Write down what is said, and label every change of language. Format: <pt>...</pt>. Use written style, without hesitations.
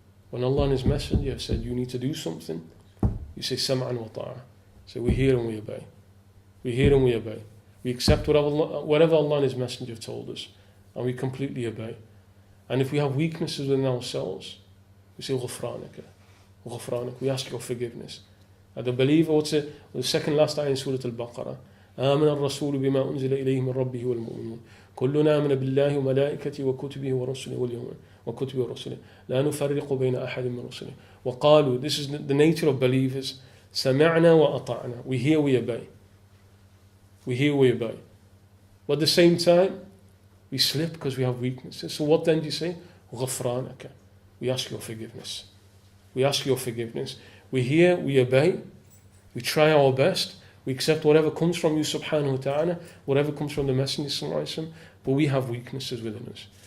<en>When Allah and His Messenger have said, you need to do something, you say,</en> <ar>sam'an wa ta'a.</ar> <en>So we hear and we obey. We hear and we obey. We accept whatever Allah and His Messenger have told us, and we completely obey. And if we have weaknesses within ourselves, we say, ghufranaka, ghufranak. We ask your forgiveness. And the believer, what's it? The second last ayah in Surah Al-Baqarah.</en> <ar>آمن الرسول بما أنزل إليه من ربه والمؤمنون كلنا آمن بالله وملائكته وكتبه ورسله واليوم وكتبه ورسله لا نفرق بين أحد من رسله وقالوا,</ar> <en>this is the nature of believers,</en> <ar>سمعنا وأطعنا.</ar> <en>We hear, we obey. We hear, we obey. But at the same time, we slip because we have weaknesses. So what then do you say?</en> <ar>غفرانك.</ar> <en>We ask your forgiveness. We ask your forgiveness. We hear, we obey. We try our best. We accept whatever comes from you subhanahu wa ta'ala, whatever comes from the Messenger sallallahu alaihi wasallam, but we have weaknesses within us.</en>